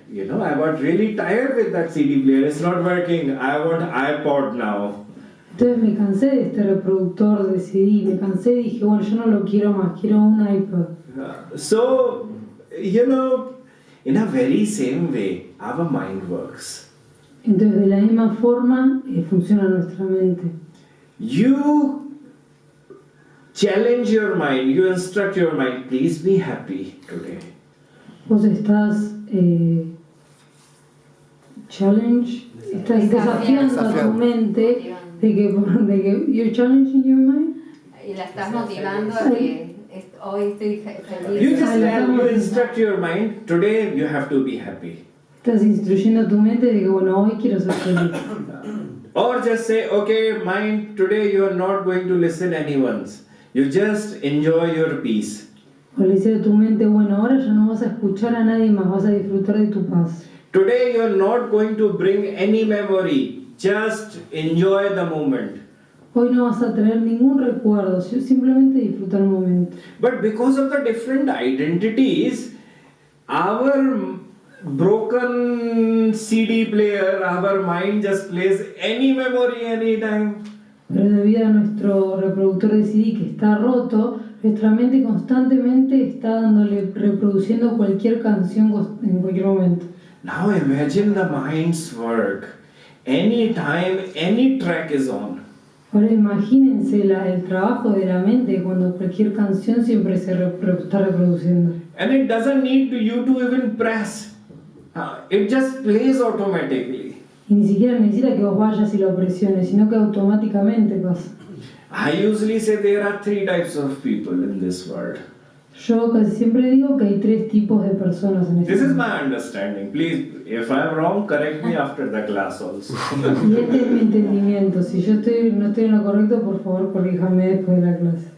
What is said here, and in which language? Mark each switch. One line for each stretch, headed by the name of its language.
English: I got really tired with that CD player. It's not working. I want iPod now.
Spanish: Entonces me cansé de este reproductor de CD, me cansé y dije, bueno, yo no lo quiero más, quiero un iPod.
English: So, in a very same way, our mind works.
Spanish: Entonces de la misma forma funciona nuestra mente.
English: You challenge your mind, you instruct your mind, please be happy today.
Spanish: Vos estás challenge, estás desafiando a tu mente de que
English: you're challenging your mind.
Spanish: Y la estás motivando a que hoy estoy feliz.
English: You just you instruct your mind, today you have to be happy.
Spanish: Estás instruyendo a tu mente de que bueno, hoy quiero ser feliz.
English: Or just say, okay, mind, today you are not going to listen anyone's. You just enjoy your peace.
Spanish: O le dices a tu mente, bueno, ahora ya no vas a escuchar a nadie más, vas a disfrutar de tu paz.
English: Today you are not going to bring any memory. Just enjoy the moment.
Spanish: Hoy no vas a tener ningún recuerdo, simplemente disfruta el momento.
English: But because of the different identities, our broken CD player, our mind just plays any memory anytime.
Spanish: Pero debido a nuestro reproductor de CD que está roto, nuestra mente constantemente está reproduciendo cualquier canción en cualquier momento.
English: Now imagine the mind's work. Anytime any track is on.
Spanish: Ahora imagínense el trabajo de la mente cuando cualquier canción siempre se está reproduciendo.
English: And it doesn't need you to even press. It just plays automatically.
Spanish: Y ni siquiera necesita que vos vayas y lo presiones, sino que automáticamente pasa.
English: I usually say there are 3 types of people in this world.
Spanish: Yo casi siempre digo que hay 3 tipos de personas en este
English: This is
Spanish: mundo.
English: my understanding. Please, if I am wrong, correct me after the class also.
Spanish: Y este es mi entendimiento. Si yo no estoy en lo correcto, por favor, corríjame después de la clase.